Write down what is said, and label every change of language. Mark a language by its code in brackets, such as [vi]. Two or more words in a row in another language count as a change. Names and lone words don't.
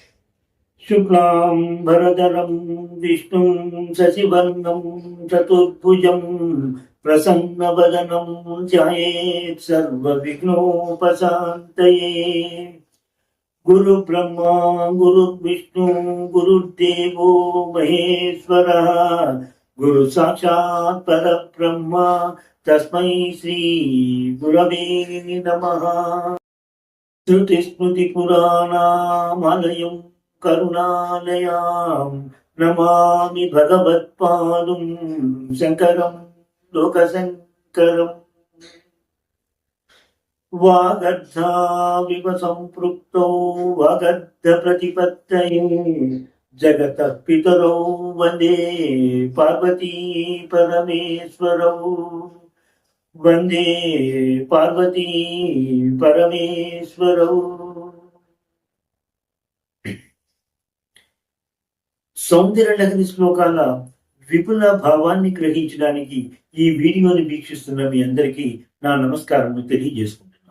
[sa] శుక్లాంబరధరం విష్ణుం శశివర్ణం చతుర్భుజం ప్రసన్నవదనం ధ్యాయేత్ సర్వవిఘ్నోపశాంతయే. గురు బ్రహ్మా గురు విష్ణు గురుర్దేవో మహేశ్వరః గురు సాక్షాత్ పరబ్రహ్మ తస్మై శ్రీ గురవే నమః. श्रुतिस्मृतिपुराणामालयं करुणालयां नमामि भगवत्पादं शङ्करं लोकशङ्करम्. वागर्धाविव सम्पृक्तौ वागर्धप्रतिपत्तये जगतः पितरौ वन्दे पार्वती परमेश्वरौ. వందే పార్వతీ పరమేశ్వరౌ. [te] సౌందర్యలహరి శ్లోకాల విపుల భావాన్ని గ్రహించడానికి ఈ వీడియోని వీక్షిస్తున్న మీ అందరికీ నా నమస్కారం తెలియజేసుకుంటున్నాను.